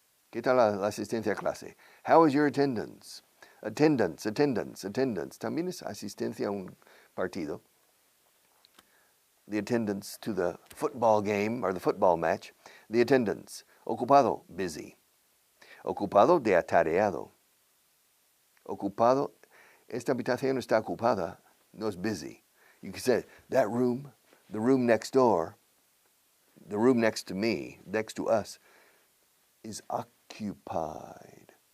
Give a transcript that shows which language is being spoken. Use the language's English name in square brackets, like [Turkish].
[Spanish] ¿Qué tal la asistencia a clase? [English] How is your attendance? Attendance. [Spanish] También es asistencia a un partido. [English] The attendance to the football game or the football match. The attendance. [Spanish] Ocupado, busy. Ocupado, de atareado. Ocupado, esta habitación está ocupada, no es busy. [English] You can say, that room, the room next door, the room next to me, next to us, is occupied.